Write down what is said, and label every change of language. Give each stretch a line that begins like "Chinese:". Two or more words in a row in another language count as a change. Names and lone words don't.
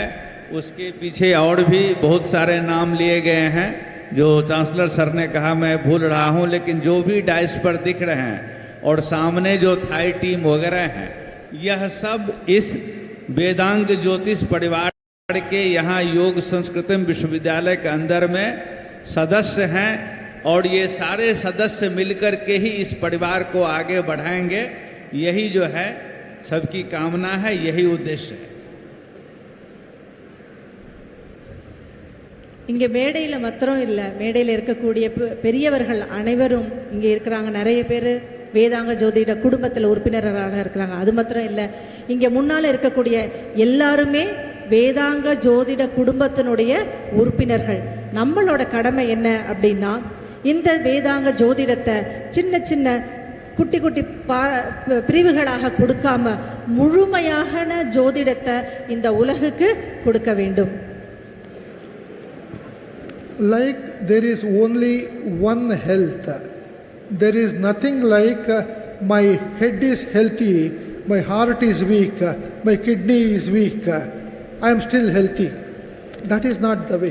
Hindi: उसके पीछे और भी बहुत सारे नाम लिए गए हैं जो चांसलर सर ने कहा मैं भूल रहा हूं, लेकिन जो भी डाइस पर दिख रहे हैं और सामने जो थाई टीम वगैरह हैं, यह सब इस वेदांग ज्योतिष परिवार के यहाँ योग संस्कृतम विश्वविद्यालय के अंदर में सदस्य हैं और ये सारे सदस्य मिलकर के ही इस परिवार को आगे बढ़ाएंगे। यही जो है सबकी कामना है, यही उद्देश्य है।
Tamil: இங்கே மேடையில் மாத்திரம் இல்லை, மேடையில் இருக்கக்கூடிய பெரியவர்கள் அனைவரும் இங்கே இருக்கிறாங்க. நிறைய பேர் வேதாங்க ஜோதிட குடும்பத்தில் உறுப்பினர்களாக இருக்கிறாங்க. அது மாத்திரம் இல்லை, இங்கே முன்னால் இருக்கக்கூடிய எல்லாருமே வேதாங்க ஜோதிட குடும்பத்தினுடைய உறுப்பினர்கள். நம்மளோட கடமை என்ன அப்படின்னா, இந்த வேதாங்க ஜோதிடத்தை சின்ன சின்ன குட்டி குட்டி பிரிவுகளாக கொடுக்காம முழுமையான ஜோதிடத்தை இந்த உலகுக்கு கொடுக்க வேண்டும்.
English: Like there is only one health. There is nothing like my head is healthy, my heart is weak, my kidney is weak, I am still healthy. That is not the way.